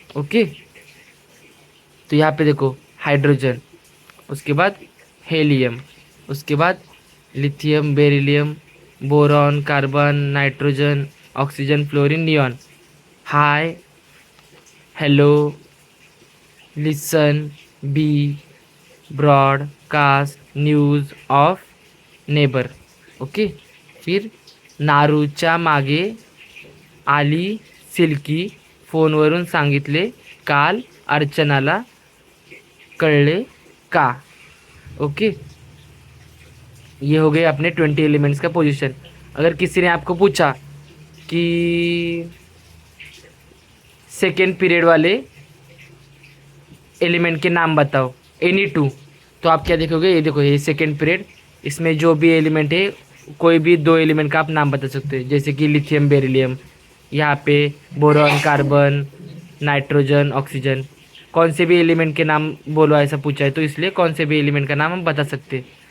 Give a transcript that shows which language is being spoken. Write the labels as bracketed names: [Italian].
[Hindi] Okay, तो यहाँ पे देखो हाइड्रोजन, उसके बाद हेलियम, उसके बाद lithium, beryllium, boron, carbon, nitrogen, oxygen, fluorine, neon. [English] Hi, hello, listen, be, broadcast, news of, neighbour. [Marathi] Okay, फिर नारूच्या मागे आली सिल्की, फोनवरून सांगितले काल अर्चनाला कळले का। [Hindi] ओके, ये हो गए अपने 20 एलिमेंट्स का पोजीशन। अगर किसी ने आपको पूछा कि सेकेंड पीरियड वाले एलिमेंट के नाम बताओ, एनी टू, तो आप क्या देखोगे, ये देखो ये सेकेंड पीरियड, इसमें जो भी एलिमेंट है कोई भी 2 एलिमेंट का आप नाम बता सकते हैं, जैसे कि लिथियम, बेरिलियम, यहाँ पे बोरॉन, कार्बन, नाइट्रोजन, ऑक्सीजन, कौन से भी एलिमेंट के नाम बोलो ऐसा पूछा है, तो इसलिए कौन से भी एलिमेंट का नाम हम बता सकते हैं।